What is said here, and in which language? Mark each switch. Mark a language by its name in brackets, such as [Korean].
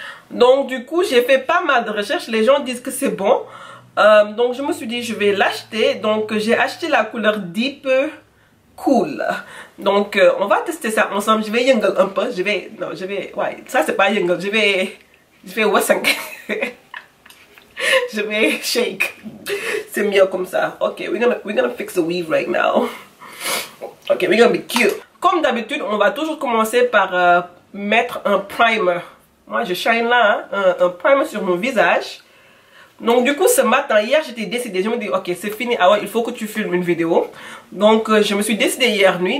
[French] Donc du coup j'ai fait pas mal de recherches, les gens disent que c'est bon, donc je me suis dit je vais l'acheter. Donc j'ai acheté la couleur Deep Cool. Donc on va tester ça ensemble. Je vais [Wolof] yëngal [French] un peu, ouais, ça c'est pas yëngal, je vais [Wolof] wasang. [French] Je vais shake, c'est mieux comme ça. [English] Ok, we're gonna fix the weave right now. Ok, we're gonna be cute. [French] Comme d'habitude on va toujours commencer par mettre un primer. Moi, je shine là, hein, un primer sur mon visage. Donc, du coup, ce matin, hier, j'étais décidée. Je me dis, ok, c'est fini. Ah ouais, il faut que tu filmes une vidéo. Donc, je me suis décidée hier nuit.